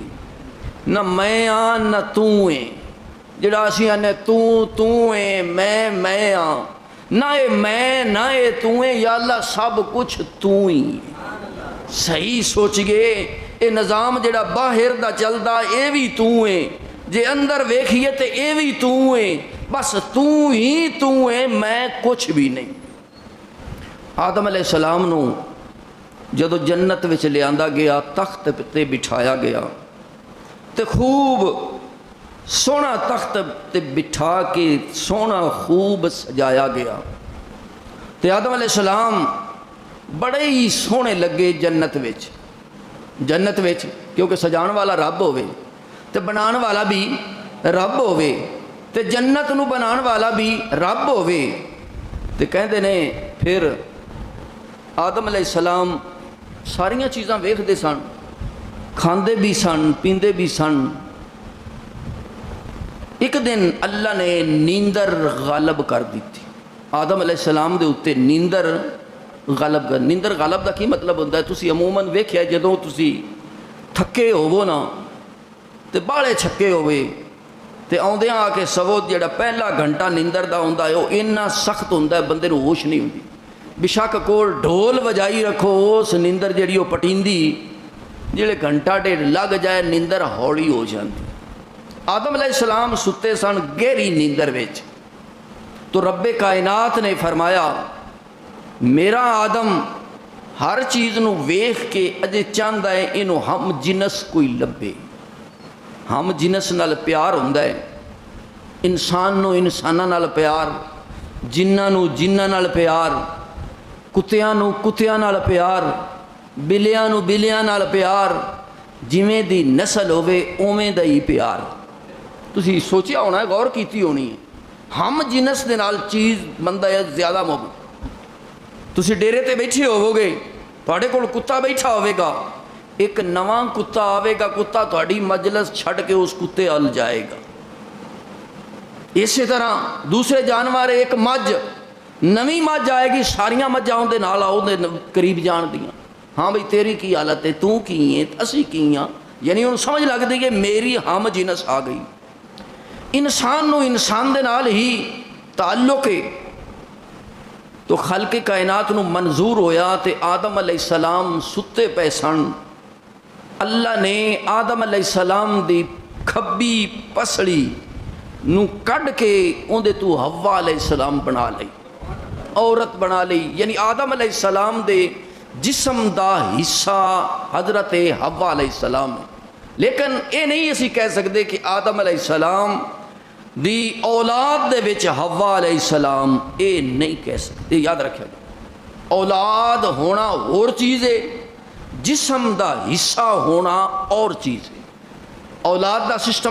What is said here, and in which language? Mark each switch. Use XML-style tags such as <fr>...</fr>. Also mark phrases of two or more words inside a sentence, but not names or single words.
<pa>نہ میں آں نہ تو ہیں جڑا اسی آنے تو ہیں میں آں نہ اے میں نہ اے تو ہیں</pa> <ar>یا اللہ</ar> <pa>سب کچھ تو ہی صحیح سوچ گئے اے نظام جڑا باہر دا چلدا اے بھی تو ہیں جے اندر ویکھیے تے اے بھی تو ہیں بس تو ہیں میں کچھ بھی نہیں. آدم</pa> <ar>علیہ السلام</ar> <pa>نو جدو جنت وچ لے آندا گیا تخت تے بٹھایا گیا تے خوب سونا تخت تے بٹھا کے سونا خوب سجایا گیا تے آدم</pa> <ar>علیہ السلام</ar> <pa>بڑے ہی سونے لگے جنت وچ کیونکہ سجان والا رب ہوئے تے بنان والا بھی رب ہوئے تے جنت نو بنان والا بھی رب ہوئے. تے کہندے نے پھر آدم</pa> <ar>علیہ السلام</ar> <pa>ساریاں چیزاں ویکھدے سن کھاندے بھی سن پیندے بھی سن. ایک دن اللہ نے نیندر غالب کر دیتی آدم</pa> <ar>علیہ السلام</ar> <pa>دے اتے نیندر غلب کر نیندر غلب کا کی مطلب ہوتا ہے تسی عموماً ویکھیا جدوں تسی تھکے ہوو نا تے باہلے چھکے ہوئے تے آؤندیاں آ کے سوو جڑا پہلا گھنٹہ نیندر دا ہوندا ہے وہ اتنا سخت ہوندا ہے بندے نوں ہوش نہیں ہوندی بشک کول ڈھول وجائی رکھو اس نیندر جڑی وہ پٹیندی جڑے گھنٹہ ڈیڑھ لگ جائے نیندر ہولی ہو جاندی آدم</pa> <ar>علیہ السلام</ar> <pa>ستے سن گہری نیندر وچ تو رب کائنات نے فرمایا میرا آدم ہر چیز نو ویکھ کے اجے چاہندا ہے اینو ہم جنس کوئی لبے ہم جنس نال پیار ہوندا ہے انسان نو انساناں نال پیار جناں نو جناں نال پیار کتیاں نو کتیاں نال پیار بلیاں نو بلیاں نال پیار جویں دی نسل ہوے اوویں دا ہی پیار تسی سوچیا ہونا ہے غور کیتی ہونی ہے ہم جنس دے نال چیز بندہ ہے زیادہ محبت تسی ڈیرے تے بیٹھے ہوو گے تواڈے کول کتا بیٹھا ہوے گا ایک نواں کتا آوے گا کتا تہاڈی مجلس چھڈ کے اس کتے ال جائے گا اسی طرح دوسرے جانور ایک مجھ نویں مجھ آئے گی ساریاں مجھاں اون دے نال آؤ دے قریب جان دیاں ہاں بھئی تیری کی حالت ہے تو کی ہے اسی کی ہاں یعنی انہوں سمجھ لگ دی کہ میری ہم جنس آ گئی انسان نو انسان دے نال ہی تعلق ہے تو خلق کائنات نو منظور ہویا تے آدم</pa> <ar>علیہ السلام</ar> <pa>ستے پے سن اللہ نے آدم</pa> <ar>علیہ السلام</ar> <pa>دی کھبی پسڑی نو کڈ کے اون دے تو حوا</pa> <ar>علیہ السلام</ar> <pa>بنا لئی عورت بنا لئی یعنی آدم</pa> <ar>علیہ السلام</ar> <pa>دے جسم دا حصہ حضرت حوا</pa> <ar>علیہ السلام</ar> <pa>لیکن اے نہیں اسی کہہ سکتے کہ آدم علیہ السلام دی اولاد دے وچ حوا</pa> <ar>علیہ السلام</ar> <pa>اے نہیں کہہ سکتے یاد رکھیں اولاد ہونا اور چیز ہے جسم دا حصہ ہونا اور چیز ہے اولاد دا سسٹم</pa>